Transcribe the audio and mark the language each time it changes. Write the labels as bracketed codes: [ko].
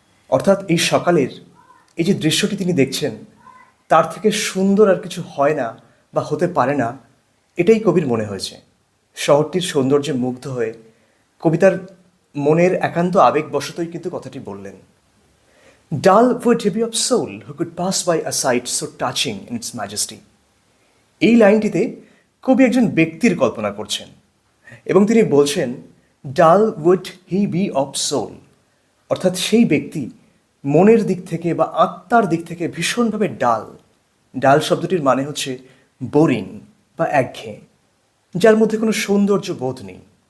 [bn] অর্থাৎ এই সকালের এই যে দৃশ্যটি তিনি দেখছেন তার থেকে সুন্দর আর কিছু হয় না বা হতে পারে না, এটাই কবির মনে হয়েছে। শহরটির সৌন্দর্যে মুগ্ধ হয়ে কবিতার মনের একান্ত আবেগবশতই কিন্তু কথাটি বললেন। [en] Dull would he be of soul who could pass by a sight so touching in its majesty. [bn] এই লাইনটিতে কবি একজন ব্যক্তির কল্পনা করছেন এবং তিনি বলছেন [en] dull would he be of soul, [bn] অর্থাৎ সেই ব্যক্তি মনের দিক থেকে বা আত্মার দিক থেকে ভীষণভাবে ডাল। ডাল শব্দটির মানে হচ্ছে বোরিং বা একঘেয়ে, যার মধ্যে কোনো সৌন্দর্য বোধ নেই।